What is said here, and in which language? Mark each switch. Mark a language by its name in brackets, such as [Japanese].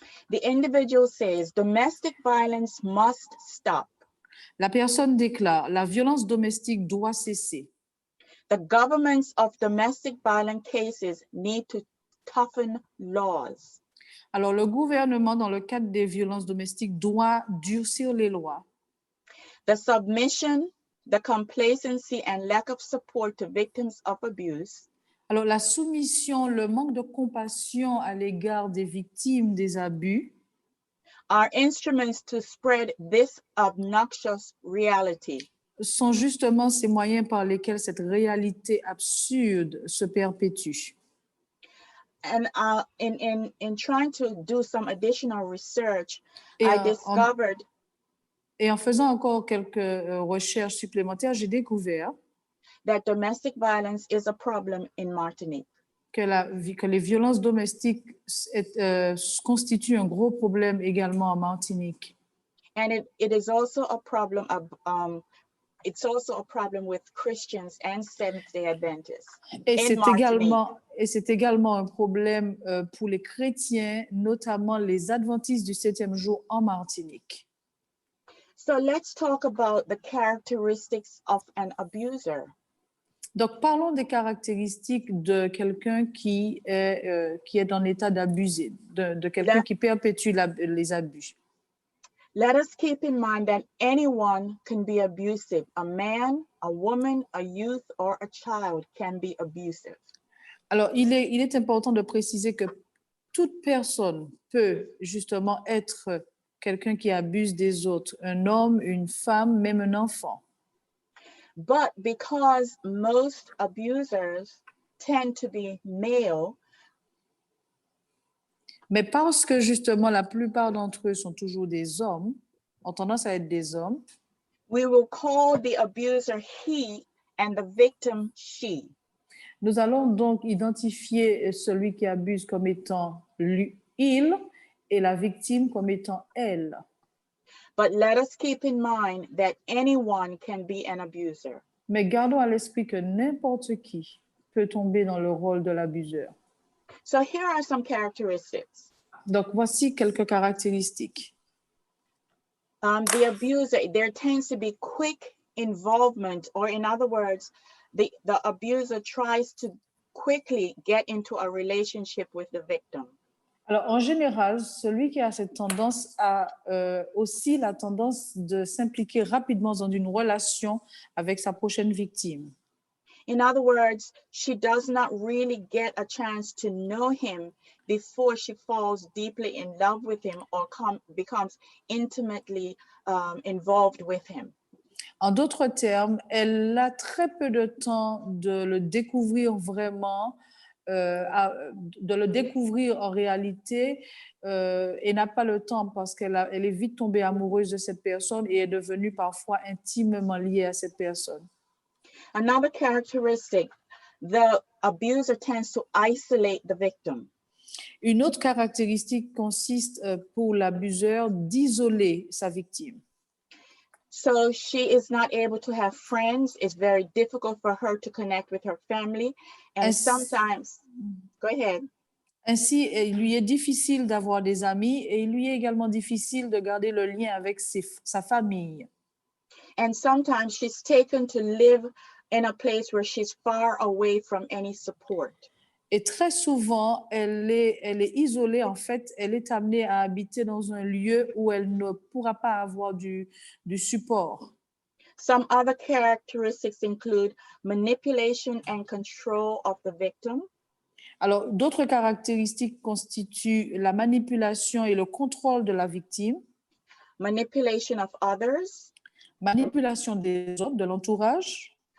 [English] The individual says domestic violence must stop. [French] La personne déclare, la violence domestique doit cesser. [English] The governments of domestic violence cases need to toughen laws. [French] Alors, le gouvernement, dans le cadre des violences domestiques, doit durcir les lois. [English] The submission, the complacency, and lack of support to victims of abuse [French] Alors, la soumission, le manque de compassion à l'égard des victimes des abus [English] are instruments to spread this obnoxious reality. [French] sont justement ces moyens par lesquels cette réalité absurde se perpétue. [English] And in trying to do some additional research, [French] Et, [English] I discovered [French] et en faisant encore quelques recherches supplémentaires, j'ai découvert [English] that domestic violence is a problem in Martinique. [French] que les violences domestiques constituent un gros problème également en Martinique. [English] And it is also a problem of, it's also a problem with Christians and Seventh-day Adventists. [French] Et c'est également un problème pour les chrétiens, notamment les adventistes du 7e jour en Martinique. [English] So let's talk about the characteristics of an abuser. [French] Donc, parlons des caractéristiques de quelqu'un qui est dans l'état d'abuser, de quelqu'un qui perpétue les abus. [English] Let us keep in mind that anyone can be abusive. A man, a woman, a youth, or a child can be abusive. [French] Alors, il est important de préciser que toute personne peut justement être quelqu'un qui abuse des autres, un homme, une femme, même un enfant. [English] But because most abusers tend to be male, [French] mais parce que justement la plupart d'entre eux sont toujours des hommes, ont tendance à être des hommes, [English] we will call the abuser he and the victim she. [French] Nous allons donc identifier celui qui abuse comme étant lui, il, et la victime comme étant elle. [English] But let us keep in mind that anyone can be an abuser. [French] Mais gardons à l'esprit que n'importe qui peut tomber dans le rôle de l'abuseur. [English] So here are some characteristics. [French] Donc, voici quelques caractéristiques. [English] The abuser, there tends to be quick involvement, or in other words, the abuser tries to quickly get into a relationship with the victim. [French] Alors, en général, celui qui a cette tendance a aussi la tendance de s'impliquer rapidement dans une relation avec sa prochaine victime. [English] In other words, she does not really get a chance to know him before she falls deeply in love with him or becomes intimately involved with him. [French] En d'autres termes, elle a très peu de temps de le découvrir vraiment, de le découvrir en réalité et n'a pas le temps parce qu'elle est vite tombée amoureuse de cette personne et est devenue parfois intimement liée à cette personne. [English] Another characteristic, the abuser tends to isolate the victim. [French] Une autre caractéristique consiste pour l'abuseur d'isoler sa victime. [English] So she is not able to have friends. It's very difficult for her to connect with her family. And [French] Ainsi, [English] sometimes, go ahead. [French] ainsi, il lui est difficile d'avoir des amis et il lui est également difficile de garder le lien avec sa famille. [English] And sometimes she's taken to live in a place where she's far away from any support. [French] Et très souvent, elle est isolée, en fait, elle est amenée à habiter dans un lieu où elle ne pourra pas avoir du support. [English] Some other characteristics include manipulation and control of the victim, [French] Alors, d'autres caractéristiques constituent la manipulation et le contrôle de la victime, [English] manipulation of others, [French] manipulation des autres, de l'entourage.